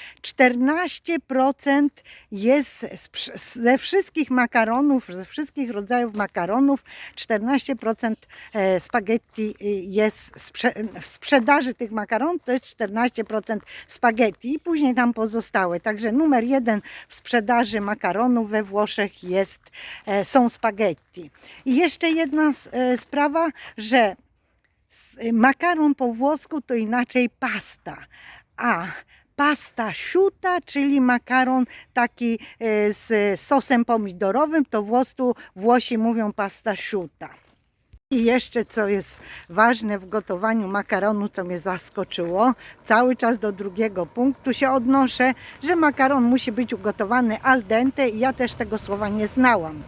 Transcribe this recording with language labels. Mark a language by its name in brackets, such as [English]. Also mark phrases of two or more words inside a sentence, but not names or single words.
[Polish] 14% jest ze wszystkich makaronów, ze wszystkich rodzajów makaronów, 14% spaghetti jest w sprzedaży tych makaronów, to jest 14% spaghetti i później tam pozostałe. Także numer 1 w sprzedaży makaronów we Włoszech są spaghetti. I jeszcze jedna sprawa, że makaron po włosku to inaczej pasta, a [Italian] pasta asciutta, [Polish] czyli makaron taki z sosem pomidorowym, to Włosi mówią [Italian] pasta asciutta. [Polish] I jeszcze co jest ważne w gotowaniu makaronu, co mnie zaskoczyło, cały czas do drugiego punktu się odnoszę, że makaron musi być ugotowany [Italian] al dente [Polish] i ja też tego słowa nie znałam.